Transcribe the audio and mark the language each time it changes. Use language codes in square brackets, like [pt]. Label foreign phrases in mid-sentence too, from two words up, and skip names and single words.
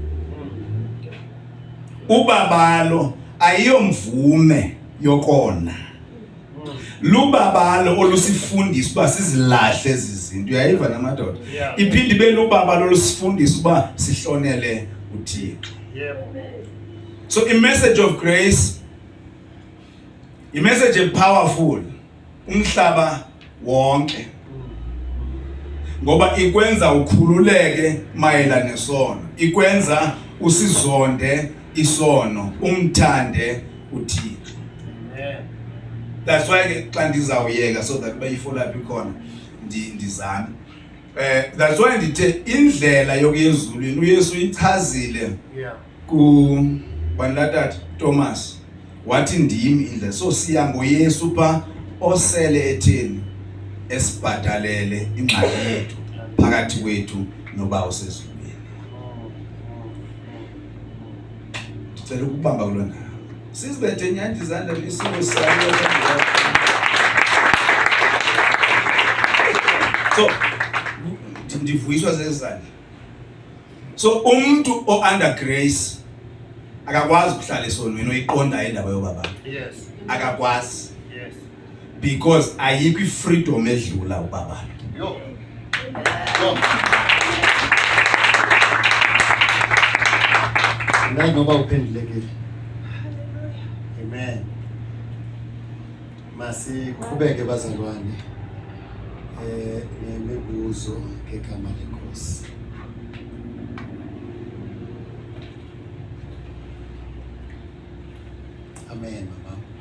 [xh] Ubabalo ayiyomvume yokona. Lubabalo olusifundisa uba sizilahle ezi zinto. Uyayiva namadoda? Iphinde ibe lubabalo olusifundisa uba sihlonele uThixo. [en] So a message of grace, a message powerful, [xh] umhlaba wonke. ngoba ikwenza ukhululeke mayelana nesono, ikwenza usizonde isono, umthande uThixo. [en] That's why [xh] ke xa ndizawuyeka [en] so that [xh] bayifollow up ikhona ndizame. [en] That's why [xh] ndithe indlela yokuya ezulwini uYesu ichazile ku banlatata Thomas wathi ndimi indlela. So siya ngoYesu pha osele etheni esibhadalele ingxaki yethu phakathi kwethu noba usezulwini. Ndicela ukubamba kulona. Sizibethe nyandi izandla lisimo salo. So ndivuyiswa sezizandla. So umuntu [en] under grace [xh] akakwazi ukuhlala esonweni oyiqonda indaba yobaba. [en] Yes. [xh] Akakwazi. [en] Yes. [xh] Because ayikho ifreedom edlula ubaba. Yo. Nayi ngoba uphendulekile. Amen. Masiqhubeke bazalwane. Nemibuzo ngegama leNkosi. Amen mama.